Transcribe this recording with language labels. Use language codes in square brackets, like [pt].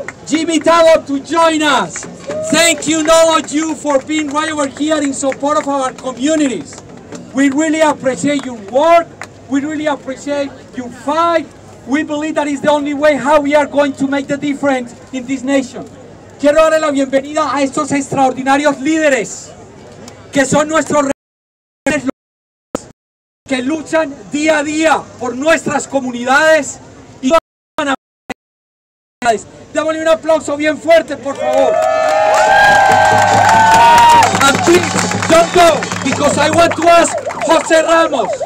[en] Jimmy Talbot to join us. Thank you all of you for being right over here in support of our communities. We really appreciate your work. We really appreciate your fight. We believe that is the only way how we are going to make the difference in this nation. [es] Quiero darle la bienvenida a estos extraordinarios líderes que son nuestros que luchan día a día por nuestras comunidades y démosle un aplauso bien fuerte, por favor. [en] And please don't go, because I want to ask José Ramos.